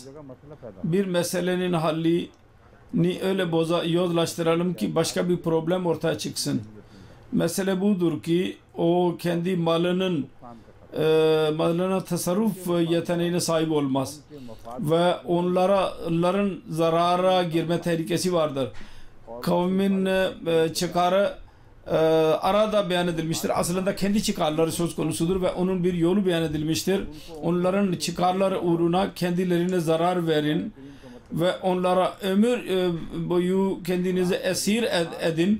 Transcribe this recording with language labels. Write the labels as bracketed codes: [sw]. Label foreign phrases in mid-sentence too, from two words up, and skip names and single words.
[ur] جگہ مسئلہ پیدا [tr] Bir meselenin hallini öyle yozlaştıralım ki başka bir problem ortaya çıksın. Mesele budur ki o kendi malının malına tasarruf yeteneğine sahip olmaz [ur] کے مفاد [tr] ve onların zarara girme tehlikesi vardır. Kavmin çıkarı arada beyan edilmiştir. Aslında kendi çıkarları söz konusudur ve onun bir yolu beyan edilmiştir. Onların çıkarları uğruna kendilerine zarar verin ve onlara ömür boyu kendinizi esir edin.